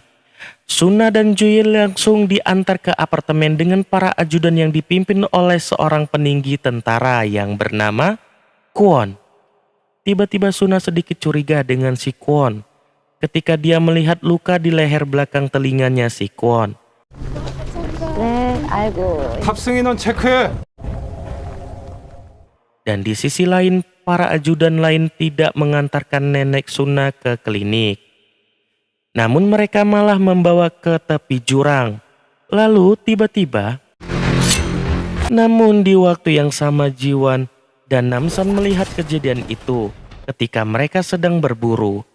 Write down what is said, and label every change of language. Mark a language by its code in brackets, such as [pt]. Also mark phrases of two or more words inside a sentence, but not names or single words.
[id] Sunna dan Juye langsung diantar ke apartemen dengan para ajudan yang dipimpin oleh seorang peninggi tentara yang bernama Kwon. Tiba-tiba Sunna sedikit curiga dengan si Kwon ketika dia melihat luka di leher belakang telinganya si Kwon. [ko] 네, 아이고. 탑승 인원 체크해. [id] Dan di sisi lain, para ajudan lain tidak mengantarkan nenek Sunna ke klinik. Namun mereka malah membawa ke tepi jurang. Lalu tiba-tiba, namun di waktu yang sama Jiwan dan Namsan melihat kejadian itu ketika mereka sedang berburu.